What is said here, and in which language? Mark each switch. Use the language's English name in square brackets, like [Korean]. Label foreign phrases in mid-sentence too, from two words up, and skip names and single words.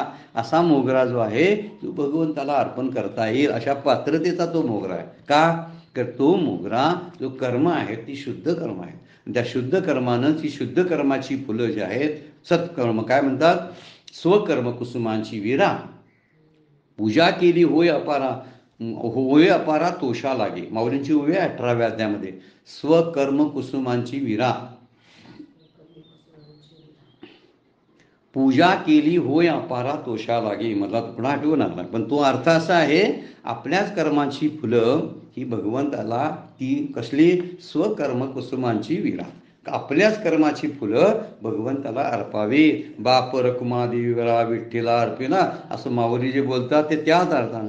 [Marathi] असा मोगरा जो आहे तो भगवंताला अर्पण करता येईल अशा पात्रतेचा तो मोगरा आहे. का? तर तो मोगरा जो कर्म आहे ती शुद्ध कर्म आहे. त्या शुद्ध कर्मानं ती शुद्ध कर्माची फुलं जी आहेत, सत्कर्म काय म्हणतात, स्वकर्म कुसुमांची विरा, पूजा केली होय अपारा, होय अपारा तोषा लागे. माऊलींची ओवी 18व्या अध्यायामध्ये. स्वकर्म कुसुमांची विरा, पूजा केली होय अपारा तोषा लागे. मला पुन्हा आठवून आला, पण तो अर्थ असा आहे, आपल्याच कर्माची फुलं ही भगवंताला, ती कसली? स्वकर्म कुसुमांची विरा, आपल्याच कर्माची फुलं भगवंताला अर्पावी. बाप रकुमा देवीवरा विठ्ठला अर्पिना, असं माऊली जे बोलतात ते त्याच अर्थानं.